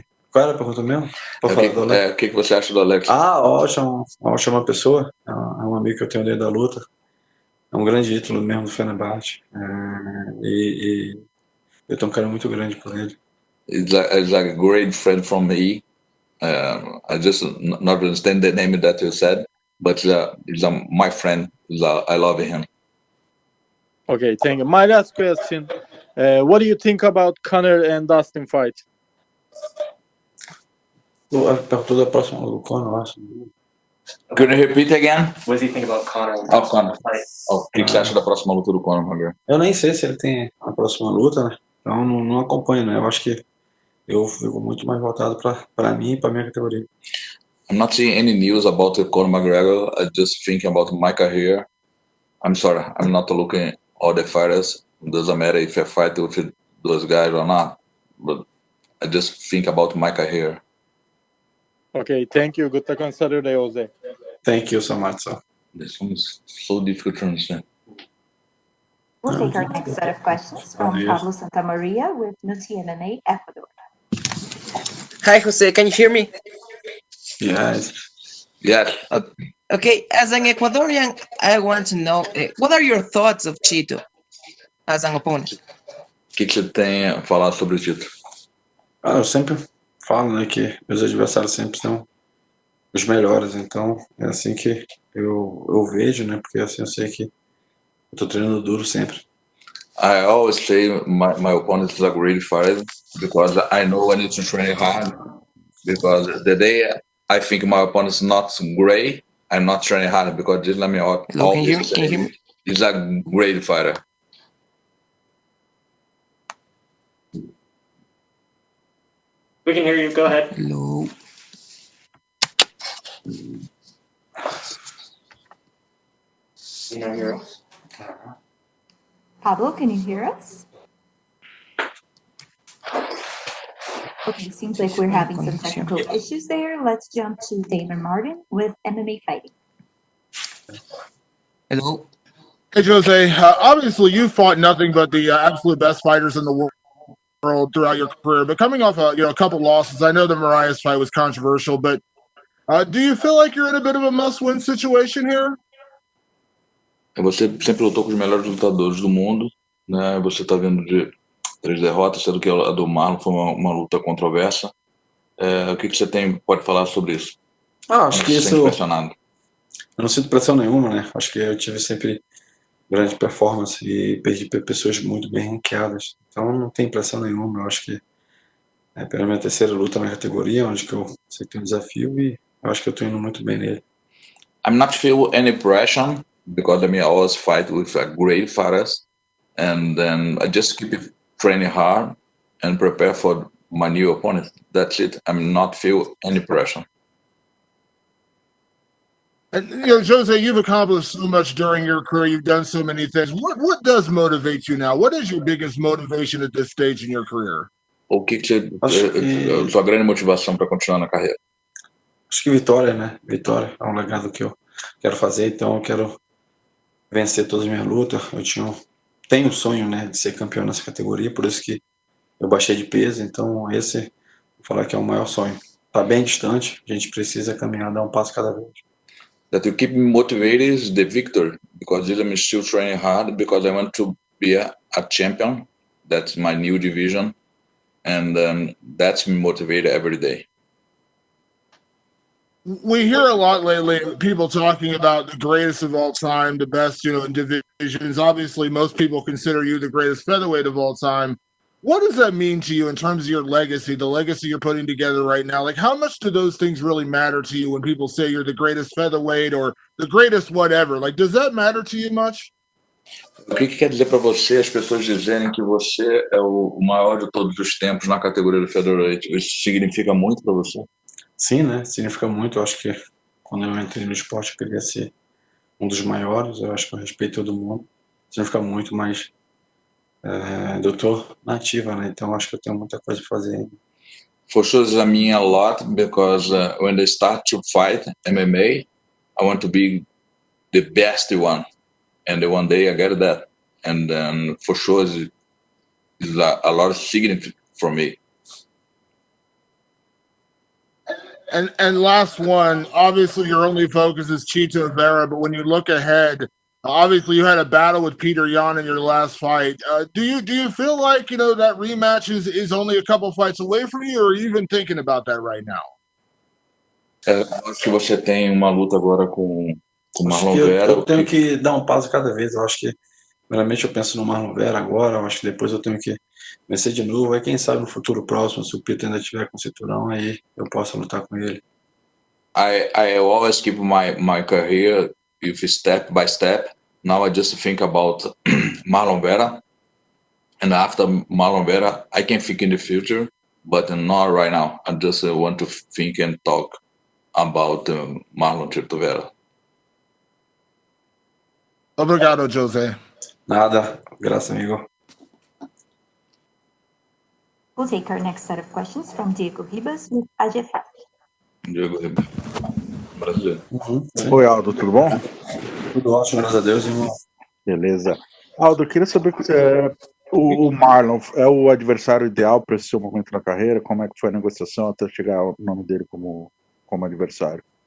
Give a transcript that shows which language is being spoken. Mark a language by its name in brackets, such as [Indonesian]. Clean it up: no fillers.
[Portuguese] Qual era a pergunta mesmo? O que você acha do Alex? Ótima pessoa. É um amigo que eu tenho dentro da luta. É um grande ídolo mesmo do Fenerbahçe. E Eu tenho um cara muito grande por ele. [English] He's like a great friend from me. I just not understand the name that you said, but he's my friend. I love him. Okay, thank you. My last question. What do you think about Conor and Dustin fight? [Portuguese] Perguntou da próxima do Conor, eu acho. [English] Can you repeat again? What do you think about Conor? Oh, Conor. Fight? [Portuguese] O que você acha da próxima luta do Conor McGregor? Eu nem sei se ele tem a próxima luta, né? Então não acompanho, né? Eu acho que eu fico muito mais voltado para mim e para minha categoria. [English] I'm not seeing any news about the Conor McGregor. I just thinking about my career. I'm sorry, I'm not looking all the fighters. It doesn't matter if I fight with those guys or not. But I just think about my career. Okay, thank you. Good luck on Saturday, Jose. Thank you so much, sir. This one is so difficult to understand. We'll take our next set of questions from Pablo Santamaria with Nuti MMA Ecuador. Hi, Jose. Can you hear me? Yes. Yes. Okay, as an Ecuadorian, I want to know what are your thoughts of Chito as an opponent? [Portuguese] O que você tem a falar sobre o título? Eu sempre falo, né, que meus adversários sempre são os melhores, então é assim que eu vejo, né, porque assim eu sei que eu tô treinando duro sempre. [English] I always say my opponent is a great fighter because I know I need to train hard. Because the day I think my opponent is not great, I'm not training hard because just let me out. Hello, can you hear me? He's a great fighter. We can hear you. Go ahead. Hello. You know, hear us. Pablo, can you hear us? Okay, seems like we're having some technical issues there. Let's jump to David Martin with MMA Fighting. Hello. Hey, Jose. Obviously, you fought nothing but the absolute best fighters in the world throughout your career. But coming off a couple losses, I know the Marias fight was controversial, but do you feel like you're in a bit of a must-win situation here? [Portuguese] Você sempre lutou com os melhores lutadores do mundo, né? Você está vindo de 3 derrotas, sendo que a do Marlon foi uma luta controversa. O que você pode falar sobre isso? Acho que isso. Impressionado. Eu não sinto pressão nenhuma, né? Acho que eu tive sempre grande performance e perdi para pessoas muito bem ranqueadas. Então não tem pressão nenhuma. Eu acho que é pela minha terceira luta na categoria, onde que eu sei que tem um desafio e eu acho que eu estou indo muito bem nele. [English] I'm not feel any pressure because I always fight with great fighters, and then I just keep training hard and prepare for my new opponent. That's it. I'm not feel any pressure. And Jose, you've accomplished so much during your career. You've done so many things. What does motivate you now? What is your biggest motivation at this stage in your career? [Portuguese] O que sua grande motivação para continuar na carreira? Acho que vitória, né? Vitória é um legado que eu quero fazer, então eu quero vencer todas as minhas lutas. Tenho um sonho, né, de ser campeão nessa categoria, por isso que eu baixei de peso, então esse, vou falar que é o maior sonho. Tá bem distante, a gente precisa caminhar, dar um passo cada vez. [English] That you keep me motivated is the victory, because I'm still training hard, because I want to be a champion. That's my new division, and that's me motivated every day. We hear a lot lately people talking about the greatest of all time, the best, in divisions. Obviously, most people consider you the greatest featherweight of all time. What does that mean to you in terms of your legacy, the legacy you're putting together right now? Like, how much do those things really matter to you when people say you're the greatest featherweight or the greatest whatever? Like, does that matter to you much? [Portuguese] O que quer dizer para você as pessoas dizerem que você é o maior de todos os tempos na categoria do featherweight? Isso significa muito para você? Sim, né? Significa muito. Eu acho que quando eu entrei no esporte eu queria ser um dos maiores. Eu acho que eu respeito todo mundo. Significa muito, mas eu tô na ativa, né? Então acho que eu tenho muita coisa para fazer ainda. [English] For sure, I mean a lot because when I start to fight MMA, I want to be the best one, and one day I get that, and then for sure it's a lot of significance for me. And last one, obviously your only focus is Chito Vera, but when you look ahead, Obviously, you had a battle with Peter Yan in your last fight. Do you feel like that rematch is only a couple fights away from you, or are you even thinking about that right now? [Portuguese] Eu acho que você tem uma luta agora com o Acho Marlon que Vera. eu tenho que dar um passo cada vez. Eu acho que, primeiramente, eu penso no Marlon Vera agora. Eu acho que depois eu tenho que vencer de novo. Aí, quem sabe, no futuro próximo, se o Peter ainda tiver com o cinturão, aí eu posso lutar com ele. [English] I always keep my career if step by step. Now I just think about Marlon Vera, and after Marlon Vera, I can think in the future, but not right now. I just want to think and talk about Marlon Vera. [Portuguese] Obrigado, Jose. Nada. Graças, amigo. [English] We'll take our next set of questions from Diego Ribas with AGFAT. [Portuguese] Diego Ribeiro, brasileiro. Sim. Oi, Aldo, tudo bom? Tudo ótimo, graças a Deus, irmão. Beleza. Aldo, eu queria saber o Marlon é o adversário ideal para esse seu momento na carreira? Como é que foi a negociação até chegar o nome dele como adversário?